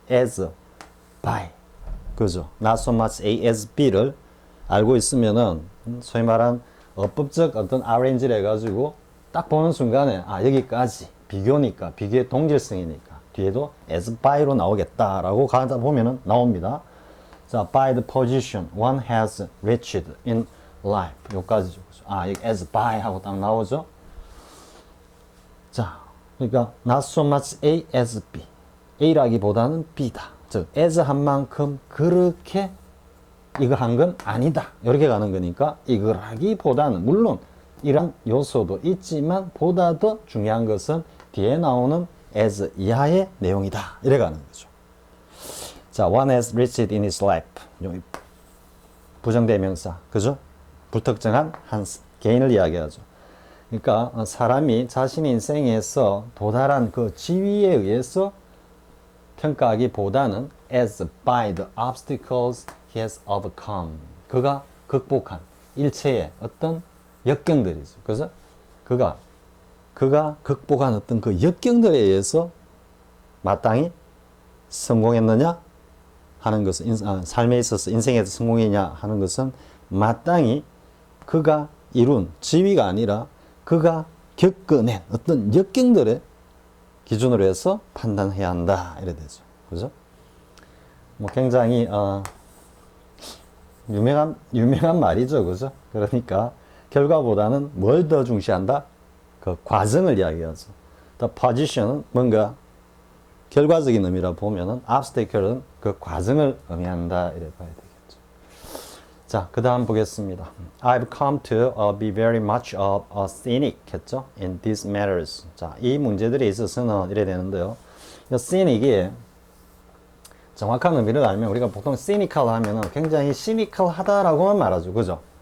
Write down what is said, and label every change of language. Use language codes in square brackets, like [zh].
[en] as by. 그죠? not so much A as B [ko] 를 알고 있으면은 소위 말한 어법적 어떤 arrange를 해가지고 딱 보는 순간에 여기까지 비교니까 비교의 동질성이니까 뒤에도 [en] as by [ko] 로 나오겠다라고 가다 보면은 나옵니다. [en] 자, by the position one has reached in life. [ko] 여기까지죠. 여기 as by 하고 딱 나오죠. 자, 그러니까 [en] not so much A as B. [ko] A라기보다는 B다. 즉, as 한 만큼 그렇게 이거 한 건 아니다. 이렇게 가는 거니까 이거라기보다는 물론 이런 요소도 있지만 보다 더 중요한 것은 뒤에 나오는 as 이하의 내용이다. 이래 가는 거죠. [en] 자, one has reached in his life. [ko] 부정대명사. 그죠? 불특정한 한 개인을 이야기하죠. 그러니까 사람이 자신의 인생에서 도달한 그 지위에 의해서 평가하기보다는 [en] as by the obstacles he has overcome. [ko] 그가 극복한 일체의 어떤 역경들이죠. 그죠? 그가 극복한 어떤 그 역경들에 의해서 마땅히 성공했느냐 하는 것은 삶에 있어서 인생에서 성공이냐 하는 것은 마땅히 그가 이룬 지위가 아니라 그가 겪어낸 어떤 역경들의 기준으로 해서 판단해야 한다. 이래 되죠. 그죠? 뭐 굉장히 유명한 말이죠. 그죠? 그러니까 결과보다는 뭘 더 중시한다? 그 과정을 이야기하죠. [en] The position [ko] 은 뭔가 결과적인 의미라 보면은 obstacle은 그 과정을 의미한다. 이래 봐야 되겠죠. 자, 그 다음 보겠습니다. [en] I've come to be very much of a cynic [ko] 했죠. [en] In these matters. [ko] 자, 이 문제들에 있어서는 이래 되는데요. 이 cynic이 정확한 의미를 알면 우리가 보통 cynical 하면은 굉장히 cynical 하다라고만 말하죠. 그죠?